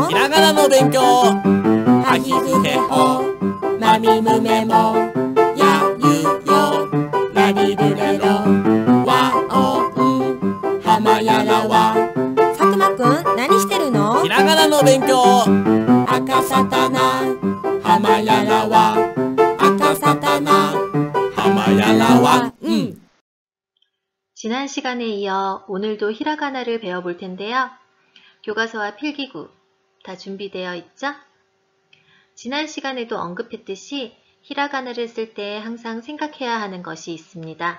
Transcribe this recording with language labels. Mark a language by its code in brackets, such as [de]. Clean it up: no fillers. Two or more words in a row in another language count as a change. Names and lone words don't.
[ja] ひらがなの勉強はひふへほなみむめもやゆよらりぶれろわおんはまやらわ佐久間くん何してるの？ひらがなの勉強あかさたなはまやらわあかさたなはまやらわ [ko] 지난 시간에 이어 오늘도 히라가나를 배워볼 텐데요. 교과서와 필기구 다 준비되어 있죠? 지난 시간에도 언급했듯이 히라가나를 쓸 때 항상 생각해야 하는 것이 있습니다.